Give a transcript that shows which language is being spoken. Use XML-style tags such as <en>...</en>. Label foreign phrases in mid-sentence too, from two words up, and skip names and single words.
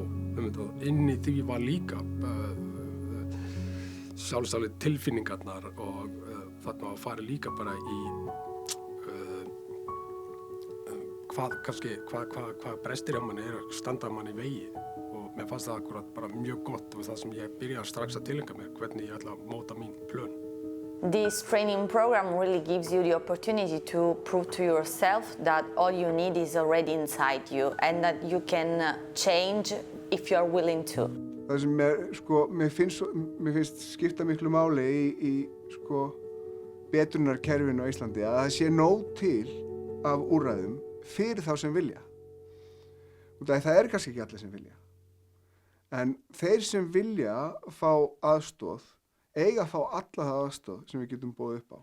<is>Inn í því var líka sjálfsagt tilfinningarnar og þarna að fara líka bara í hvað brestir hjá manni að standa manni í vegi og mér fannst það akkurat bara mjög gott og það sem ég byrjaði strax að tileinka mér hvernig ég ætla að móta mín plön.</is> <en>This training program really gives you the opportunity to prove to yourself that all you need is already inside you and that you can change if you are willing to.</en> <is>Það sem mér finnst skipta miklu máli í betrunarkerfinu á Íslandi að það sé nóg til af úrræðum fyrir þá sem vilja. Það er kannski ekki allir sem vilja. En þeir sem vilja fá aðstoð eiga að fá alla það aðstoð sem við getum boðið upp á.</is>